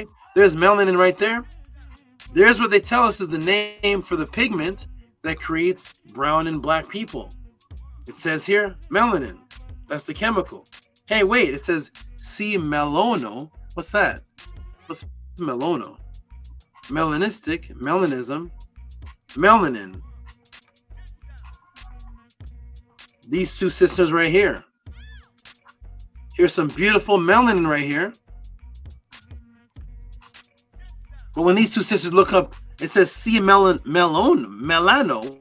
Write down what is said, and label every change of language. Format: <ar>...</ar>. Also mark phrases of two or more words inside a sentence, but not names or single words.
<en>There's melanin right there. There's what they tell us is the name for the pigment that creates brown and black people. It says here, melanin. That's the chemical. Hey, wait, it says C. melono. What's that? What's melono? Melanistic, melanism, melanin. These two sisters right here. Here's some beautiful melanin right here. But when these two sisters look up, it says C. melano.</en>